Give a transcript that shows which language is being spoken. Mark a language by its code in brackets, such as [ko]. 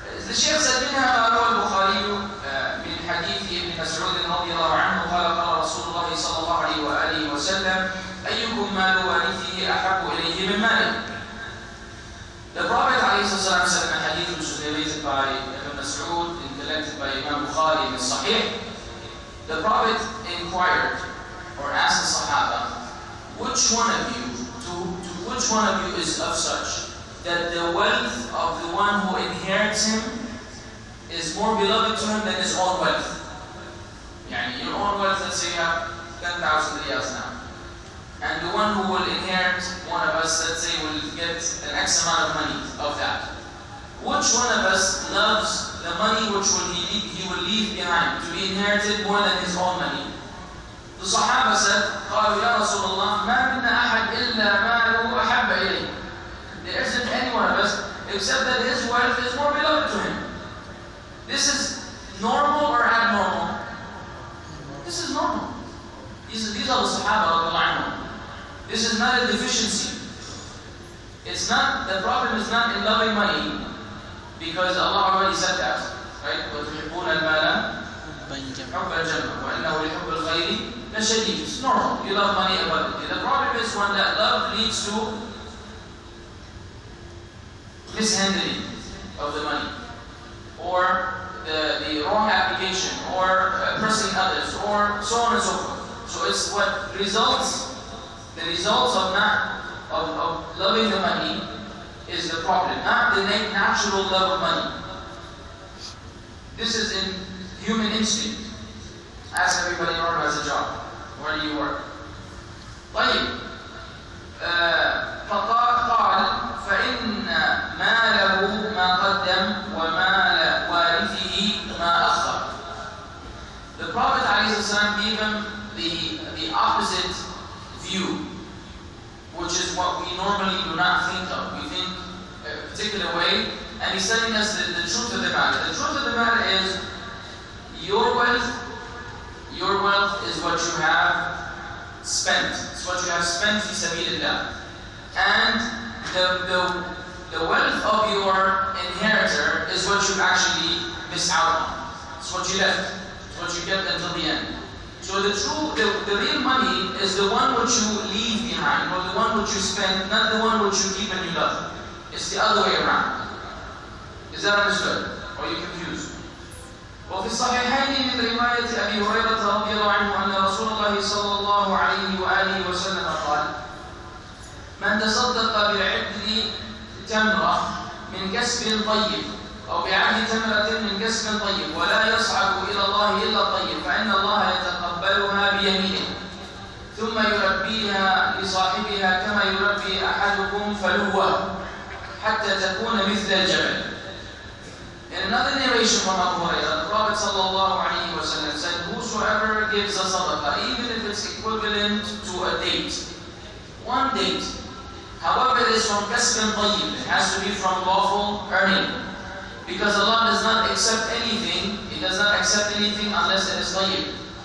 [ar] الشيخ [en] said [ar] منها ما روى البخاري من حديث ابن مسعود رضي الله عنه قال قال رسول الله صلى الله عليه وآله وسلم أيكم مال وارثه أحب إليه من ماله. [en] The Prophet ﷺ said in a hadith which was narrated by Ibn Mas'ud and collected by Imam Bukhari in the Sahih, the Prophet inquired or asked the Sahaba, which one of you is of such that the wealth of the one who inherits him is more beloved to him than his own wealth? Yani your own wealth, let's say you have 10,000 riyals now, and the one who will inherit one of us, let's say, will get an X amount of money of that. Which one of us loves the money which he will leave behind to be inherited more than his own money? The Sahaba said, [ar] قالوا يا رسول الله ما منا أحد إلا ماله أحب إليه. [en] There isn't any one of us except that his wealth is more beloved to him. This is normal or abnormal? This is normal. These are the Sahaba. This is not a deficiency. It's not, the problem is not in loving money, because Allah already said that, right? [ar] وَتُحِبُّونَ الْمَالَ حُبَّ الْجَنَّةِ وَإِنَّهُ لِحُبِّ الْخَيْرِ لَشَدِيدٌ. [en] It's normal. You love money abundantly. The problem is when that love leads to mishandling of the money, or the wrong application, or oppressing others, or so on and so forth. So it's what results. The results of loving the money is the problem, not the natural love of money. This is in human instinct. Ask everybody who has a job. Where do you work? [ar] طيب. قال فإن ماله ما قدم ومال وارثه ما أخر. [en] The Prophet ﷺ gave him the opposite view, which is what we normally do not think of. We think a particular way, and he's telling us the truth of the matter. The truth of the matter is your wealth is what you have spent. It's what you have spent fi sabilillah. And the wealth of your inheritor is what you actually miss out on. It's what you left. It's what you kept until the end. So the real money is the one which you leave behind, or the one which you spend, not the one which you keep and you love. It's the other way around. Is that understood? Or are you confused? [ar] وفي الصحيحين من رواية أبي هريرة رضي الله عنه أن رسول الله صلى الله عليه وآله وسلم قال: من تصدق بعدل تمرة من كسب طيب أو بعدل تمرة من كسب طيب ولا يصعد إلى الله إلا الطيب فإن الله يتقبلها بيمينه ثم يربيها لصاحبها كما يربي أحدكم فلوه حتى تكون مثل الجبل. [en] In another narration from Abu Hurairah, the Prophet ﷺ said, whosoever gives a sadaqah, even if it's equivalent to a date, one date, however it is from kasbin tayyib, it has to be from lawful earning. Because Allah does not accept anything, He does not accept anything unless it is tayyib.